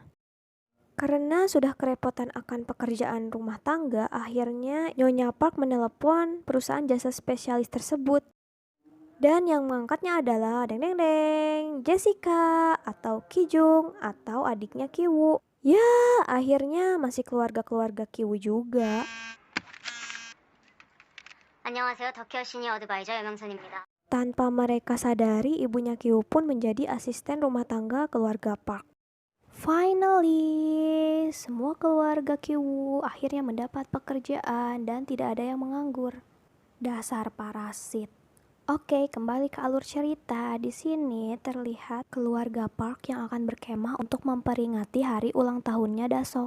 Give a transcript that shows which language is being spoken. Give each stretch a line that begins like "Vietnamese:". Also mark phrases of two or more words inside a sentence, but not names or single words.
Indonesian: Karena sudah kerepotan akan pekerjaan rumah tangga, akhirnya Nyonya Park menelepon perusahaan jasa spesialis tersebut. Dan yang mengangkatnya adalah deng deng deng, Jessica atau Ki-jung atau adiknya Ki-woo. Ya, akhirnya masih keluarga-keluarga Ki-woo juga.
Korean: 안녕하세요. 더케어 시니어 어드바이저 여명선입니다.
Indonesian: Tanpa mereka sadari, ibunya Ki-woo pun menjadi asisten rumah tangga keluarga Park. Finally, semua keluarga Ki-woo akhirnya mendapat pekerjaan dan tidak ada yang menganggur. Dasar parasit. Oke, kembali ke alur cerita. Di sini terlihat keluarga Park yang akan berkemah untuk memperingati hari ulang tahunnya Dasong.